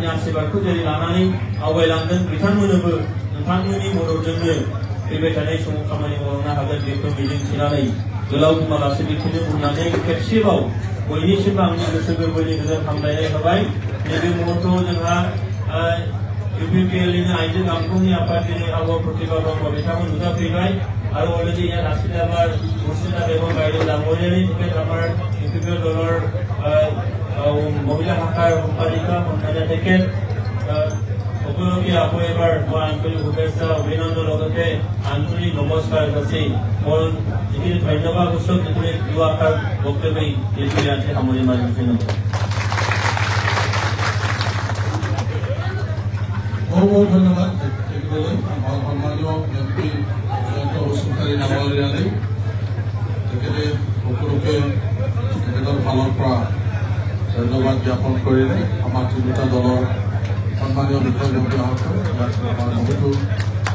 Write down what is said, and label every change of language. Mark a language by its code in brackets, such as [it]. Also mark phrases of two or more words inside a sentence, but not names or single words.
[brx] आशीर्बादखौ जेरै लानानै आवगायलांदों बिथांमोननोबो नोंथांमोननि मददजोंनो फैबाय थानाय समाव खामानि मावलांनो हागोन बेखौ मिजिंथिनानै गोलाव बुङालासे बेखौनो बुंनानै खेबसेबाव बयनिसिमबो आंनि गोसो गोरबोनि गोजोन हामलायनाय होबाय नैबे मुहूर्तआव जोंहा UPPLनि आइजो गांखंनि आफादगिरि आबहावा प्रतिभा ब्रह्म बिथांमोन नुजाफैबाय आरो अलरेडि [as] ইয়াত আছিল আমাৰ মুৰ্শিদা বেগম বাইদেউ ডাঙৰীয়ানী টিকেট আমাৰ UPPL দলৰ মহিলা শাখাৰ সম্পাদিকা সন্তানে তেখেত সকলোকে আকৌ এবাৰ মই আন্তৰিক শুভেচ্ছা অভিনন্দন লগতে আন্তৰিক নমস্কাৰ যাচি মই যিখিনি ধন্যবাদ সূচক যিখিনি দুআষাৰ বক্তব্য এইটোৱে আজি সামৰি মাৰিছোঁ ধন্যবাদ [hi] बहुत धन्यवाद [as] सम्मानीय एमपी जयंत बसुमतारी डाঙৰীয়ালৈ তেখেতে সকলোকে তেখেতৰ ফালৰ পৰা ধন্যবাদ জ্ঞাপন কৰিলে আমাৰ তিনিটা দলৰ সন্মানীয় বিষয়ববীয়াসকল বহুতো